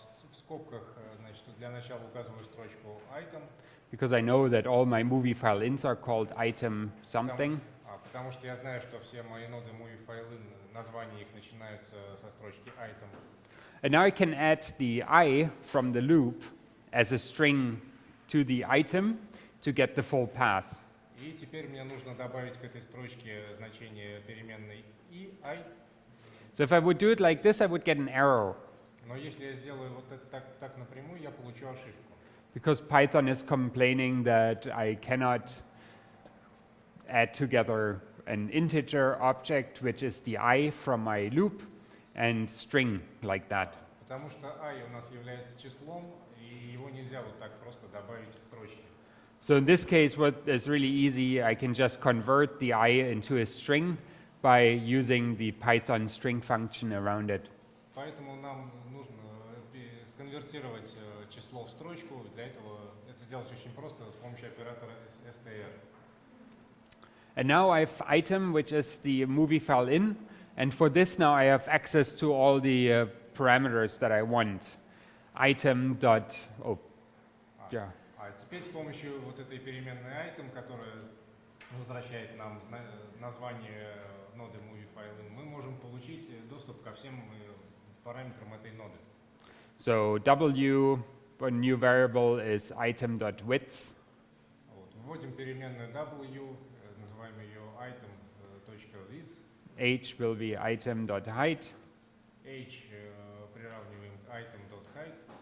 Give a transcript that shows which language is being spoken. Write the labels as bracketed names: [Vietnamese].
[Russian] В скобках, значит, для начала указываю строчку item. [English] Because I know that all my movie file ins are called item something. [Russian] Потому что я знаю, что все мои ноды movie файлы, названия их начинаются со строчки item. [English] And now I can add the I from the loop as a string to the item to get the full path. [Russian] И теперь мне нужно добавить к этой строчке значение переменной I. [English] So if I would do it like this, I would get an error. [Russian] Но если я сделаю вот это так напрямую, я получу ошибку. [English] Because Python is complaining that I cannot add together an integer object, which is the I from my loop, and string like that. [Russian] Потому что I у нас является числом, и его нельзя вот так просто добавить к строчке. [English] So in this case, what is really easy, I can just convert the I into a string by using the Python string function around it. [Russian] Поэтому нам нужно сконвертировать число в строчку. Для этого это сделать очень просто с помощью оператора str. [English] And now I have item, which is the movie file in, and for this now I have access to all the parameters that I want. Item dot, yeah. [Russian] А теперь с помощью вот этой переменной item, которая возвращает нам название ноды movie файлы, мы можем получить доступ ко всем параметрам этой ноды. [English] So w, a new variable is item.width. [Russian] Вот. Вводим переменную w, называем ее item.width. [English] H will be item.height. [Russian] H приравниваем item.height.